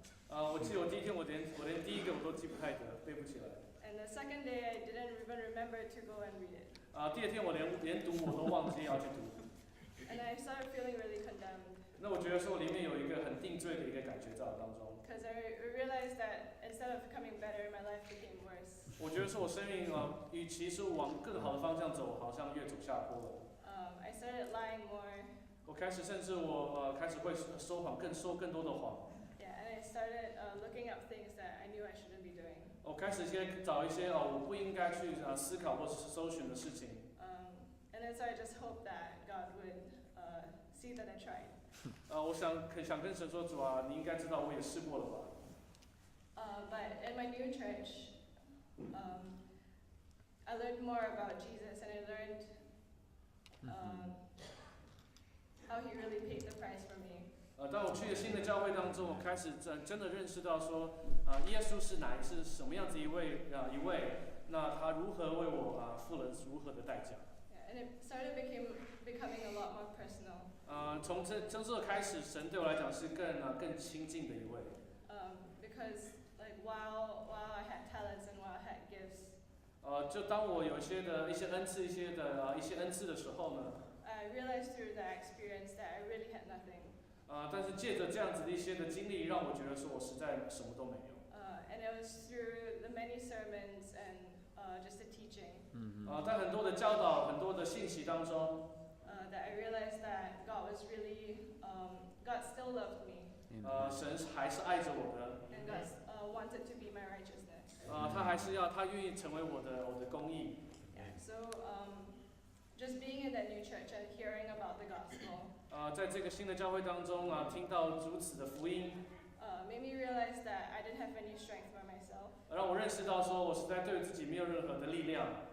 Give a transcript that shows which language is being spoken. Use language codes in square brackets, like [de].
[zh] 我记得我第一天我连第一个我都记不太得，背不起来。 [en] And the second day, I didn't even remember to go and read it. [zh] 第二天我连读我都忘记要去读。 [en] And I started feeling really condemned. [zh] 那我觉得说我里面有一个很定罪的一个感觉在我当中。 [en] Because I realized that instead of becoming better, my life became worse. [zh] 我觉得说我生命与其是往更好的方向走，好像越走下坡了。 [en] I started lying more. [zh] 我开始甚至开始会说更多的谎。 [en] Yeah, and I started looking up things that I knew I shouldn't be doing. [zh] 我开始找一些我不应该去思考或者是搜寻的事情。 [en] And then so I just hoped that God would see that I tried. [zh] 我想跟神说，主啊，你应该知道我也试过了吧。 [en] But in my new church, I learned more about Jesus, and I learned how He really paid the price for me. [zh] 当我去了新的教会当中，我开始真的认识到说，耶稣是什么样子一位，那他如何为我付了如何的代价。 [en] Yeah, and it started becoming a lot more personal. [zh] 从这开始，神对我来讲是更亲近的一位。 [en] Because like while I had talents and while I had gifts, [zh] 就当我有一些恩赐的时候呢， [en] I realized through that experience that I really had nothing. [zh] 但是借着这样子的一些的经历，让我觉得说我实在什么都没有。 [en] And it was through the many sermons and just the teaching. [zh] 在很多的教导、很多的信息当中， [en] That I realized that God was really, God still loved me, [zh] 神还是爱着我的， [en] and God wanted to be my righteousness. [zh] 他愿意成为我的公义。 [en] Yeah. So just being in that new church and hearing about the gospel, [zh] 在这个新的教会当中听到如此的福音， [en] made me realize that I didn't have any strength by myself, [zh] 让我认识到说我实在对自己没有任何的力量，